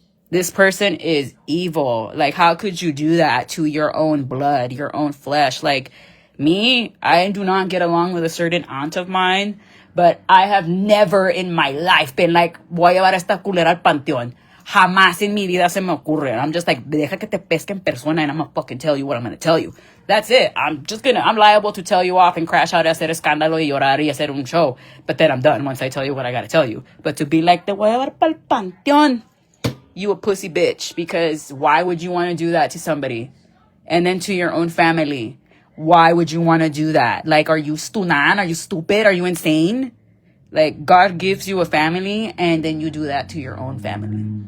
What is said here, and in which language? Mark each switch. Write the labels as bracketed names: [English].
[English] This person is evil. Like, how could you do that to your own blood, your own flesh? Like, me, I do not get along with a certain aunt of mine, but I have never in my life been like, [Spanish] voy a llevar a esta culera al panteón. Jamás en mi vida se me ocurre. [English] I'm just like, [Spanish] deja que te pesque en persona [English] and I'm gonna fucking tell you what I'm gonna tell you. That's it. I'm liable to tell you off and crash out [Spanish] y hacer escándalo y llorar y hacer un show. [English] But then I'm done once I tell you what I gotta tell you. But to be like, [Spanish] te voy a llevar pa'l panteón. [English] You a pussy bitch. Because why would you want to do that to somebody? And then to your own family. Why would you want to do that? Like, are you stunan? Are you stupid? Are you insane? Like, God gives you a family and then you do that to your own family.